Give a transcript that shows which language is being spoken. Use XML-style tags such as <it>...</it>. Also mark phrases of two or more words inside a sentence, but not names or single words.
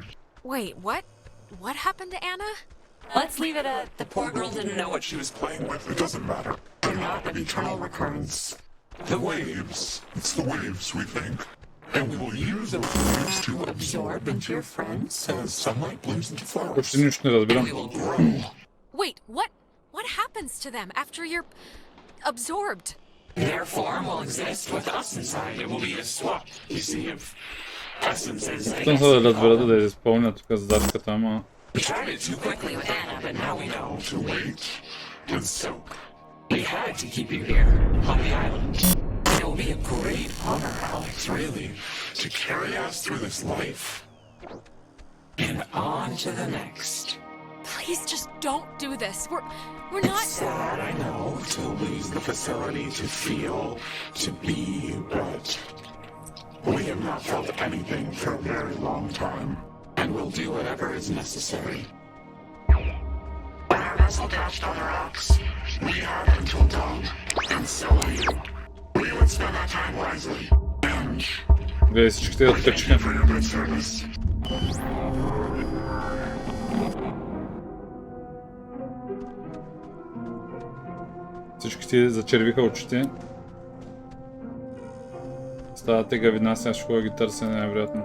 <en>Wait, what? What happened to Anna? Let's leave it at the poor girl didn't know what What she was playing with, it doesn't matter. They're not an eternal recurrence. The waves. It's the waves, we think. And we will use those waves to absorb into your friends as sunlight blooms into flowers.</en> <bg>Почти нищо не разбирам.</bg> <en>We will grow. Wait, what happens to them after you're absorbed? Their form will exist with us inside. It will be a swap, you see, of essences. I</en> <bg>Там</bg> <en>guess</en> <bg>са да</bg> <en>you call</en> <bg>разберат</bg> <en>them.</en> <bg>да изпълня тук задатката, ама...</bg> <en>We tried it too quickly with Anna, but now we know to wait and soak. We had to keep you here on the island. It will be a great honor, Alex, really, to carry us through this life and on to the next. Please just don't do this. We're not... It's sad, I know, to lose the facility to feel, to be, but we have not felt anything for a very long time, and we'll do whatever is necessary. When our vessel dashed on the rocks, we had until dawn, and so are you. We would spend our time wisely, and</en> <bg>Вие всичките я</bg> <en>thank you</en> <bg>откачиха.</bg> <en>for your good service.</en> <bg>Всичките зачервиха очите. Стават тегави нас, аз ще ходя ги търся най-вероятно.</bg>